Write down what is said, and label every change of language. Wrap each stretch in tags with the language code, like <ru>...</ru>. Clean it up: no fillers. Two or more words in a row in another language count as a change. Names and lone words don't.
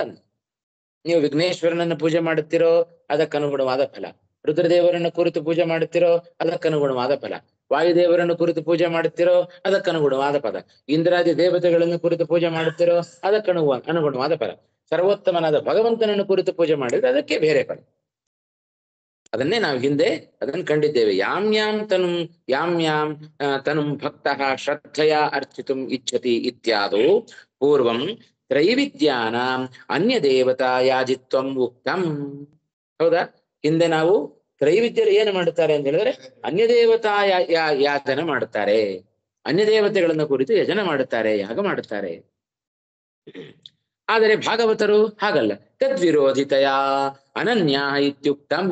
<kn>ನೀವು ವಿಘ್ನೇಶ್ವರನನ್ನ ಪೂಜೆ ಮಾಡುತ್ತೀರೋ ಅದಕ್ಕನುಗುಣವಾದ ಫಲ, ರುದ್ರದೇವರನ್ನ ಕುರಿತು ಪೂಜೆ ಮಾಡುತ್ತೀರೋ ಅದಕ್ಕನುಗುಣವಾದ ಫಲ, ವಾಯುದೇವರನ್ನು ಕುರಿತು ಪೂಜೆ ಮಾಡುತ್ತೀರೋ ಅದಕ್ಕನುಗುಣವಾದ ಪದ, ಇಂದ್ರಾದಿ ದೇವತೆಗಳನ್ನು ಕುರಿತು ಪೂಜೆ ಮಾಡುತ್ತೀರೋ ಅನುಗುಣವಾದ ಫಲ, ಸರ್ವೋತ್ತಮನಾದ ಭಗವಂತನನ್ನು ಕುರಿತು ಪೂಜೆ ಮಾಡಿದ್ರೆ ಅದಕ್ಕೆ ಬೇರೆ ಫಲ. ಅದನ್ನೇ ನಾವು ಹಿಂದೆ ಅದನ್ನು ಕಂಡಿದ್ದೇವೆ.</kn> <sa>ಯಾಂ ಯಾಂ ತನುಂ ಭಕ್ತಃ ಶ್ರದ್ಧೆಯ ಅರ್ಚಿತುಂ ಇಚ್ಛತಿ ಇತ್ಯಾದೋ ಪೂರ್ವಂ ತ್ರೈವಿದ್ಯಾನಾಂ ಅನ್ಯ ದೇವತಾ ಯಾಜಿತ್ವಂ ಉಕ್ತಂ.</sa> <kn>ಹೌದಾ, ಹಿಂದೆ ನಾವು ತ್ರೈವಿದ್ಯರು ಏನು ಮಾಡುತ್ತಾರೆ ಅಂತ ಹೇಳಿದ್ರೆ ಅನ್ಯ ದೇವತಾ ಯಾಜನ ಮಾಡುತ್ತಾರೆ, ಅನ್ಯ ದೇವತೆಗಳನ್ನು ಕುರಿತು ಯಜನ ಮಾಡುತ್ತಾರೆ, ಯಾಗ ಮಾಡುತ್ತಾರೆ. ಆದರೆ ಭಾಗವತರು ಹಾಗಲ್ಲ.</kn> <sa>ತದ್ವಿರೋಧಿತಯ ಅನನ್ಯ ಇತ್ಯುಕ್ತಂ.</sa>